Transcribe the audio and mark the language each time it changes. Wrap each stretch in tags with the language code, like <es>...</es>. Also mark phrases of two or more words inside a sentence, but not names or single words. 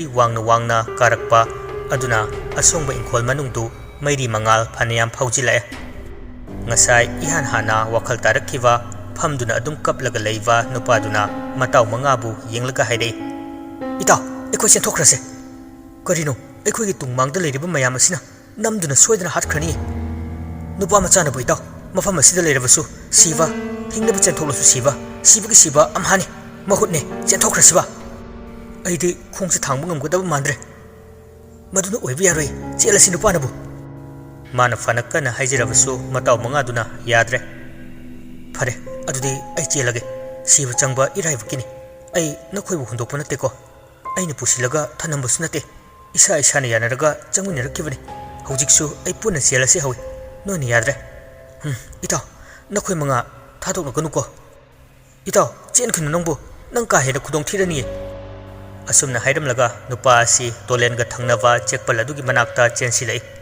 <mni>wangna karakpa aduna asongba inkhol manungdu mairi mangal phanayam phaujilae ngasai ihan hana wakhal tarakhiwa phamduna adum kaplaga leiwa nupaduna mataw mangabu yenglaga haidei itaw ekoi senthokrase karino ekoi gi tungmangda leiriba mayam asina namduna soidana hatkrani nupa machana bu itaw mafam asida leirabasu siva hingnabu chentholasu siva amhani mahutne chenthokrasiba aidi khongse thangbu ngamgadaba mandre maduna oiba yaroi chelasi nupanabu ꯃꯥꯅ ꯐꯅ ꯀꯟꯅ ꯍꯥꯏꯖꯔꯕꯁꯨ ꯃꯇꯥꯎ ꯃꯉꯥꯗꯨꯅ ꯌꯥꯗ꯭ꯔꯦ꯫ ꯐꯔꯦ ꯑꯗꯨꯗꯤ ꯑꯩ ꯆꯦꯜꯂꯒꯦ, ꯁꯤꯕ ꯆꯪꯕ ꯏꯔꯥꯏꯕꯛꯀꯤꯅꯤ, ꯑꯩ ꯅꯈꯣꯏꯕꯨ ꯍꯨꯟꯗꯣꯛꯄ ꯅꯠꯇꯦꯀꯣ, ꯑꯩꯅ ꯄꯨꯁꯤꯜꯂꯒ ꯊꯅꯝꯕꯁꯨ ꯅꯠꯇꯦ, ꯏꯁꯥꯅ ꯌꯥꯅꯔꯒ ꯆꯪꯃꯤꯟꯅꯔꯛꯈꯤꯕꯅꯤ, ꯍꯧꯖꯤꯛꯁꯨ ꯑꯩ ꯄꯨꯟꯅ ꯆꯦꯜꯂꯁꯤ ꯍꯧꯏ, ꯅꯣꯏꯅ ꯌꯥꯗ꯭ꯔꯦ꯫ ꯏꯇꯥꯎ ꯅꯈꯣꯏ ꯃꯉꯥ ꯊꯥꯗꯣꯛꯅꯒꯅꯨꯀꯣ, ꯏꯇꯥꯎ ꯆꯦꯟꯈꯤꯅꯨ, ꯅꯪ ꯀꯥ ꯍꯦꯟꯅ ꯈꯨꯗꯣꯡ ꯊꯤꯔꯅꯤꯌꯦ꯫ ꯑꯁꯨꯝꯅ ꯍꯥꯏꯔꯝꯂꯒ ꯅꯨꯄꯥ ꯑꯁꯤ ꯇꯣꯂꯦꯟꯒ ꯊꯪꯅꯕ ꯆꯦꯛꯄꯜ ꯑꯗꯨꯒꯤ ꯃꯅꯥꯛꯇ ꯆꯦꯟꯁꯤꯜꯂꯛꯏ꯫</mni>